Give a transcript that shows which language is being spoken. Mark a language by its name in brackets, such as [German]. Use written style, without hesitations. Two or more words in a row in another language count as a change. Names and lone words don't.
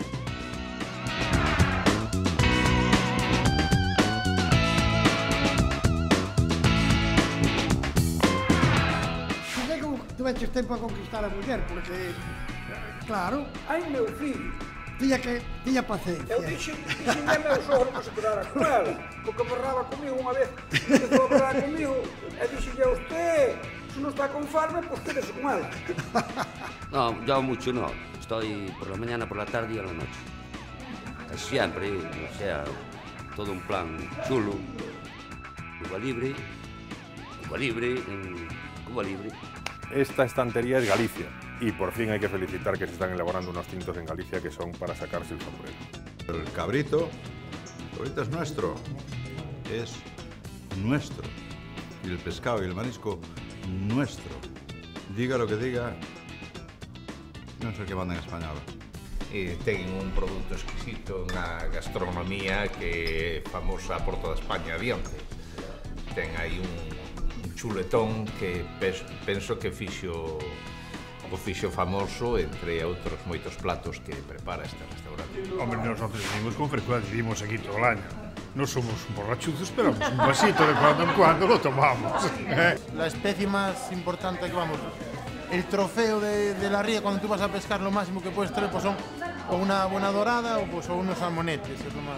[Galician] Tuveches tempo a conquistar a muller, porque, claro... Ai, meu fillo! Tiña paciencia. Eu dixen a meu sogro que se quedara con ela, porque borraba comigo unha vez, empezou a borrar comigo, e dixen a usted, se non está con farme, [Spanish] pues quédese con ela. No, yo mucho no. Estoy por la mañana, por la tarde y a la noche. Casi siempre, o sea, todo un plan chulo. Cuba libre, Cuba libre, Cuba libre. Esta estantería es Galicia y por fin hay que felicitar que se están elaborando unos tintos en Galicia que son para sacarse el sombrero. El cabrito es nuestro, y el pescado y el marisco nuestro. Diga lo que diga, [Galician] non sei que manda en español. Ten un produto exquisito na gastronomía que é famosa por toda España adiante. Ten aí un chuletón que penso que o fixo famoso entre outros moitos platos que prepara este restaurante. [Spanish] Hombre, nosotros venimos con frecuencia, vivimos aquí todo el año. No somos borrachuzos, pero un vasito de cuando en cuando lo tomamos. La especie más importante que vamos, el trofeo de la ría cuando tú vas a pescar, lo máximo que puedes traer pues son o una buena dorada o unos salmonetes, es lo más.